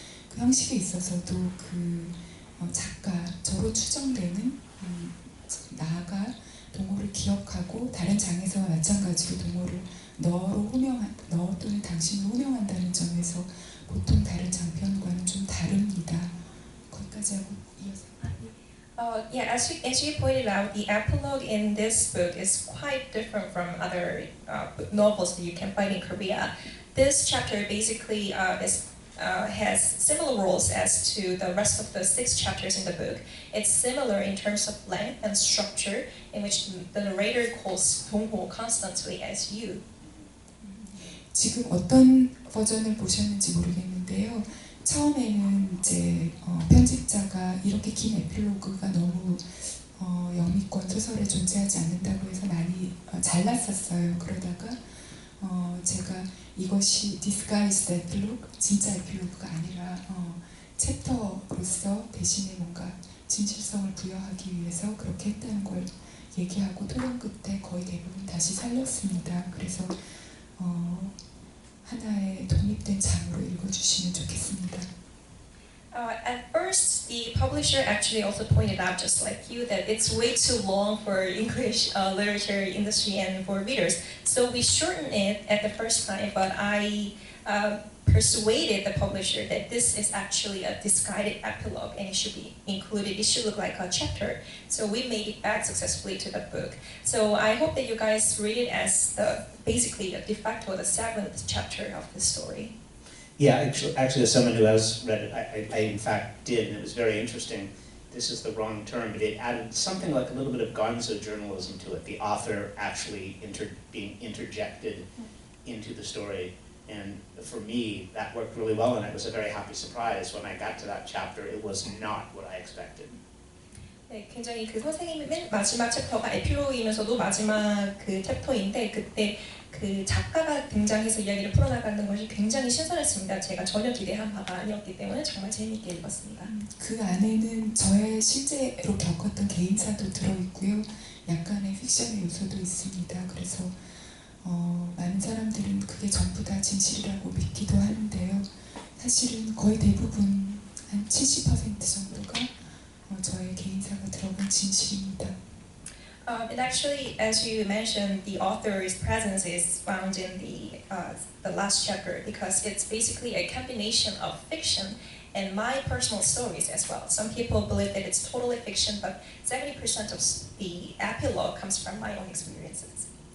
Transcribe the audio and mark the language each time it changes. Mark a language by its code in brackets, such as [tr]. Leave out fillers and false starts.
[ko] 그 형식에 있어서도 그 작가, 저로 추정되는 나가 동호를 기억하고 다른 장에서와 마찬가지로 동호를 너 또는 당신을 호명한다는 점에서 보통 다른 장편과는 좀 다릅니다. 거기까지 하고 이어서. [en] Yeah, as you pointed out, the epilogue in this book is quite different from other novels that you can find in Korea. This chapter basically has similar rules as to the rest of the 6 chapters in the book. It's similar in terms of length and structure, in which the narrator calls Dong-ho constantly as you. [ko] 지금 어떤 버전을 보셨는지 모르겠는데요. 처음에는 이제 편집자가 이렇게 긴 에필로그가 너무 영미권 소설에 존재하지 않는다고 해서 많이 잘랐었어요. 그러다가 제가 이것이 disguised epilogue, 진짜 에필로그가 아니라 챕터로서 대신에 뭔가 진실성을 부여하기 위해서 그렇게 했다는 걸 얘기하고 토론 끝에 거의 대부분 다시 살렸습니다. 그래서 하나의 독립된 장으로 읽어주시면 좋겠습니다. [en] At first, the publisher actually also pointed out, just like you, that it's way too long for English literature industry and for readers. So we shortened it at the first time, but I persuaded the publisher that this is actually a disguised epilogue and it should be included. It should look like a chapter. So we made it back successfully to the book. So I hope that you guys read it as basically a de facto the 7th chapter of the story. Yeah, actually as someone who has read it, I in fact did, and it was very interesting. This is the wrong term, but it added something like a little bit of gonzo journalism to it. The author actually being interjected into the story. And for me, that worked really well, and it was a very happy surprise when I got to that chapter. It was not what I expected. [ko] 네, 굉장히 그 선생님의 맨 마지막 챕터가 에필로그이면서도 마지막 그 챕터인데, 그때 그 작가가 등장해서 이야기를 풀어나가는 것이 굉장히 신선했습니다. 제가 전혀 기대한 바가 아니었기 때문에 정말 재미있게 읽었습니다. 그 안에는 저의 실제로 겪었던 개인사도 들어있고요. 약간의 픽션의 요소도 있습니다. 그래서 많은 사람들은 그게 전부 다 진실이라고 믿기도 하는데요. 사실은 거의 대부분 한 70% 정도가 저의 개인사가 들어간 진실입니다. [en] And actually, as you mentioned, the author's presence is found in the last chapter because it's basically a combination of fiction and my personal stories as well. Some people believe that it's totally fiction, but 70% of the epilogue comes from my own experiences.